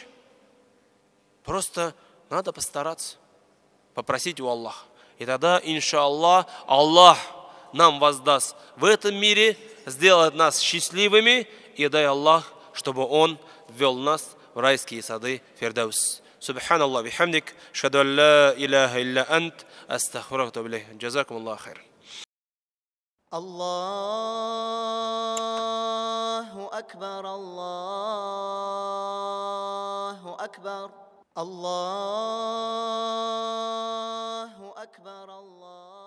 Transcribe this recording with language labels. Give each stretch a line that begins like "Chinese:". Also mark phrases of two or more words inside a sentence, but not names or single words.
Russian: Просто надо постараться, попросить у Аллаха. И тогда, иншаллах, Аллах нам воздаст в этом мире, сделает нас счастливыми, и дай Аллах, чтобы Он ввел нас в райские сады Фирдаус.
Arabic: سبحان الله بحمدك أشهد أن لا إله إلا أنت أستغفرك وأتوب إليك. جزاكم الله خير. الله أكبر الله أكبر الله أكبر الله